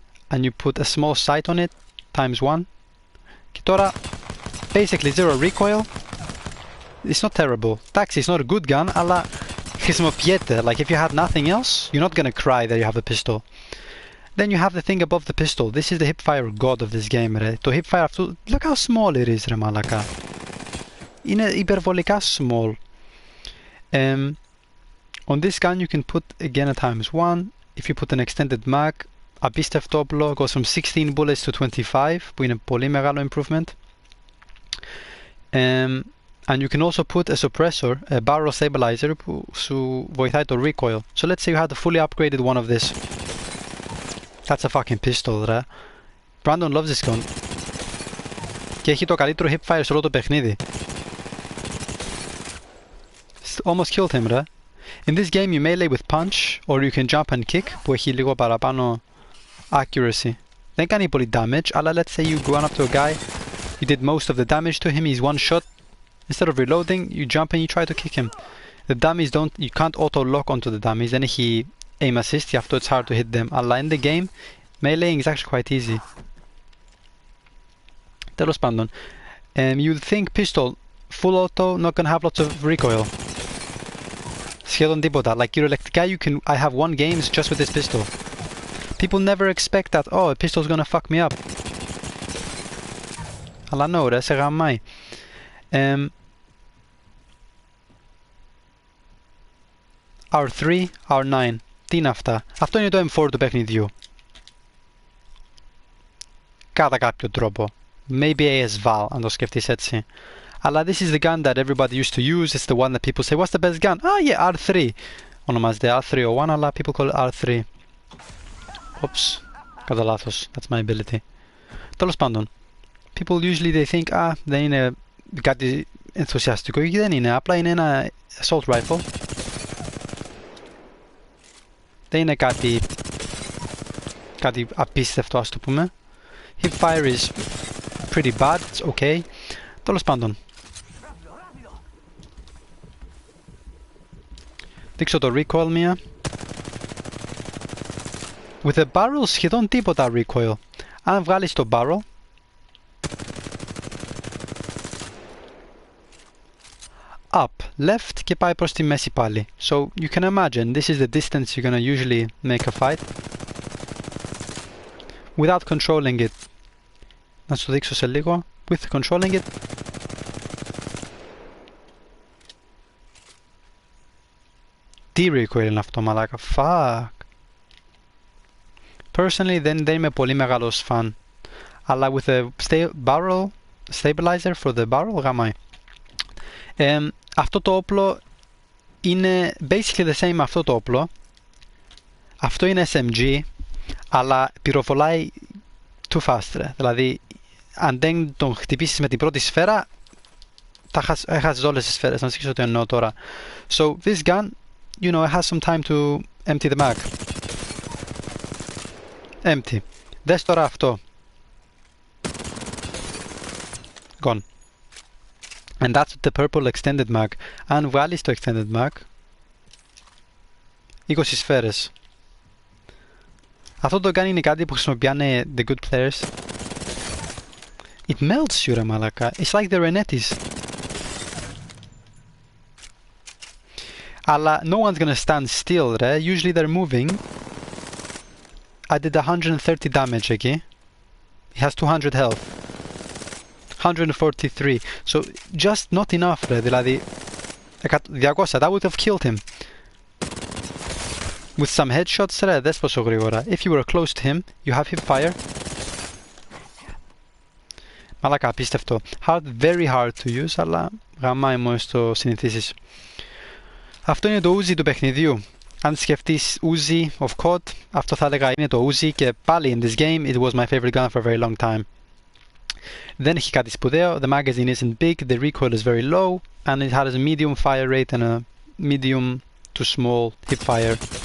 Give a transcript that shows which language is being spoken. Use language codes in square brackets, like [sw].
[en] And you put a small sight on it, ×1. [el] Και τώρα, [en] basically zero recoil. It's not terrible. Taxi is not a good gun, [el] αλλά χρησιμοποιείται. [en] Like if you had nothing else, you're not gonna cry that you have a pistol. Then you have the thing above the pistol. This is the hipfire god of this game, ρε. [el] Το hipfire αυτό, [en] look how small it is, [el] ρε μαλακά. Είναι υπερβολικά small. [en] On this gun you can put again a ×1. If you put an extended mag, [el] απίστευτο όπλο, [en] goes from 16 bullets to 25, [el] που είναι πολύ μεγάλο improvement. [en] And you can also put a suppressor, a barrel stabilizer, [el] που σου βοηθάει το recoil. [en] So let's say you had a fully upgraded one of this. That's a fucking pistol, ρε. Brandon loves this gun. [el] Και έχει το καλύτερο hipfire σε όλο το παιχνίδι. [en] Almost killed him, ρε. In this game you melee with punch, or you can jump and kick, [el] που έχει λίγο παραπάνω accuracy. Δεν κάνει πολύ damage, αλλά [en] let's say you go up to a guy, you did most of the damage to him, he's one shot. Instead of reloading, you jump and you try to kick him. The dummies don't, you can't auto-lock onto the dummies, [el] δεν έχει aim assist, γι' αυτό [en] it's hard to hit them. Αλλά in the game, meleeing is actually quite easy. [el] Τέλος πάντων. [en] You'd think pistol, full auto, not gonna have lots of recoil. [el] Σχεδόν τίποτα. [en] Like κυριολεκτικά, I have won games just with this pistol. People never expect that, a pistol's gonna fuck me up. [el] Αλλά no, ρε, σε γαμάει. R3, R9. Τι είναι αυτά? Αυτό είναι το M4 του παιχνιδιού. Κατά κάποιο τρόπο. [en] Maybe ASVAL, [el] αν το σκεφτείς έτσι. [en] Αλλά this is the gun that everybody used to use. It's the one that people say, what's the best gun? Yeah, R3. [el] Ονομάζεται R301, αλλά [en] people call it R3. Oops. [el] Κατά λάθος. [en] That's my ability. [el] Τέλος πάντων. [en] People usually they think, [el] δεν είναι κάτι ενθουσιαστικό. Και δεν είναι. Απλά είναι ένα assault rifle. Δεν είναι κάτι απίστευτο, ας το πούμε. [en] Hipfire is pretty bad, it's okay. [el] Τέλος πάντων. Δείξω το recoil μία. [en] With the barrel [el] σχεδόν τίποτα recoil. Αν βγάλεις το barrel, [en] up, left [el] και πάει προς τη μέση πάλι. [en] So you can imagine this is the distance you're gonna usually make a fight without controlling it. [el] Να σου δείξω σε λίγο. With controlling it. Τι recoil είναι αυτό, μαλάκα. Fuck. Personally δεν είμαι πολύ μεγάλος fan. [en] Αλλά with a barrel stabilizer for the barrel γαμάει. [el] Αυτό το όπλο είναι basically [en] the same [el] με αυτό το όπλο. Αυτό είναι SMG, αλλά πυροβολάει [en] too fast, [el] ρε. Δηλαδή, αν δεν τον χτυπήσεις με την πρώτη σφαίρα, θα έχασες όλες τις σφαίρες. Να σκεφτώ τι εννοώ τώρα. [en] So, this gun, you know, it has some time to empty the mag. [el] Empty. Δες τώρα αυτό. [en] Gone. And that's the purple extended mag. [el] Αν βγάλεις το extended mag, 20 σφαίρες. Αυτό το gun είναι κάτι που χρησιμοποιάνε [en] the good players. It melts you, [el] ρε μαλάκα. [en] It's like the Renetis. Αλλά no one's gonna stand still, ρε. Usually they're moving. I did 130 damage εκεί. He has 200 health. 143. So just not enough, ρε. Δηλαδή 200. That would have killed him. With some headshots, ρε. [el] Δες πόσο γρήγορα. [en] If you were close to him, you have hip fire. [el] Μαλάκα, απίστευτο. [en] Very hard to use, [el] αλλά γαμάει μόλις το συνηθίσεις. Αυτό είναι το Uzi του παιχνιδιού. Αν σκεφτείς Uzi of COD, αυτό θα έλεγα είναι το Uzi και πάλι [en] in this game it was my favorite gun for a very long time. [el] Δεν έχει κάτι σπουδαίο, [en] the magazine isn't big, the recoil is very low, and it has a medium fire rate and a medium to small hip fire.